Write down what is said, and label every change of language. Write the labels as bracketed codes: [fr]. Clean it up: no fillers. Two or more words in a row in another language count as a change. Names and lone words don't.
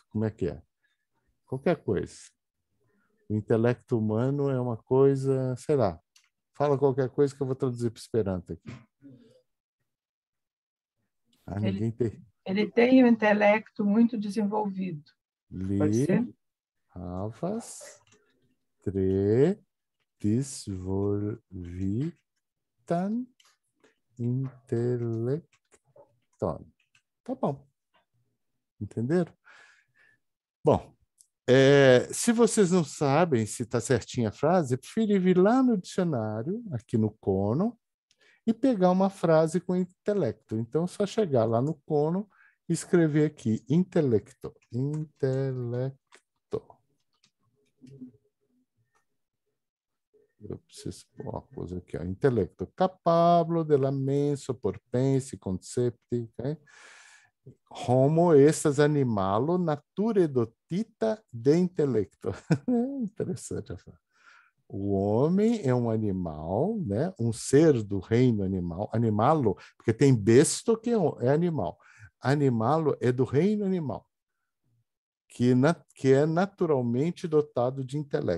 [pt] Como é que é? Qualquer coisa. O intelecto humano é uma coisa, sei lá. Fala qualquer coisa que eu vou traduzir para esperanto aqui. Ninguém tem. Ele tem um intelecto muito desenvolvido. Pode ser? [eo] Havas tre disvolvitan intellecton. [pt] Tá bom. Entenderam? Bom, se vocês não sabem se está certinha a frase, eu prefiro vir lá no dicionário, aqui no Cono, e pegar uma frase com intelecto. Então, é só chegar lá no Cono e escrever aqui, intelecto. Intelecto. Eu preciso pôr uma coisa aqui, ó. Intelecto. [eo] Capablo de la menso por pensi concepti. [pt] Okay? [eo] Homo estas animalo nature dotita de intelecto. [pt] Interessante a frase. O homem é um animal, né? Um ser do reino animal. Animalo, porque tem besto que é animal. Animalo é do reino animal, que é naturalmente dotado de intelecto.